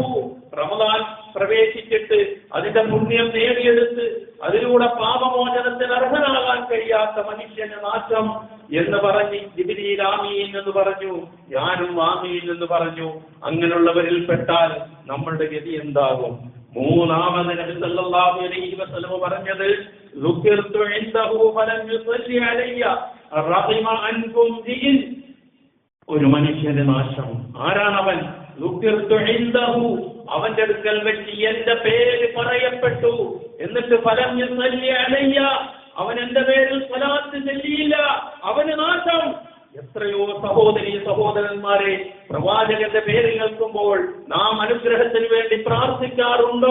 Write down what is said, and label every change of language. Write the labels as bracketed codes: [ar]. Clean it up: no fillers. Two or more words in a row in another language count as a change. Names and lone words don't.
[ml] റമളാൻ പ്രവേശിച്ചിട്ട് അതിന്റെ പുണ്യം നേടിയെടുത്ത് അതിലൂടെ പാപമോചനത്തിന് അർഹനാകാൻ കഴിയാത്ത മനുഷ്യന് നാശം എന്ന് പറഞ്ഞ് ജിബ്രീൽ ആമീൻ എന്ന് പറഞ്ഞു, ഞാനും ആമീൻ എന്ന് പറഞ്ഞു. അങ്ങനെയുള്ളവരിൽ പെട്ടാൽ നമ്മളുടെ ഗതി എന്താകും? മൂന്നാമത് നബി [ar] صلى الله عليه وسلم [ml] പറഞ്ഞത്, [ar] ذكرت عنده فلم يصلي علي رغم أنكم دين. [ml] ഒരു മനുഷ്യന്റെ നാശം. ആരാണവൻ? [ar] ذكرت عنده, [ml] അവന്റെ അടുക്കൽ വെച്ച് എന്റെ പേര് പറയപ്പെട്ടു, എന്നിട്ട് [ar] فلم يصل علي, [ml] അവൻ എന്റെ പേരിൽ സ്വലാത്ത് ചൊല്ലിയില്ല, അവന് നാശം. എത്രയോ സഹോദരീ സഹോദരന്മാരെ, പ്രവാചകന്റെ പേര് കേൾക്കുമ്പോൾ നാം അനുഗ്രഹത്തിന് വേണ്ടി പ്രാർത്ഥിക്കാറുണ്ടോ?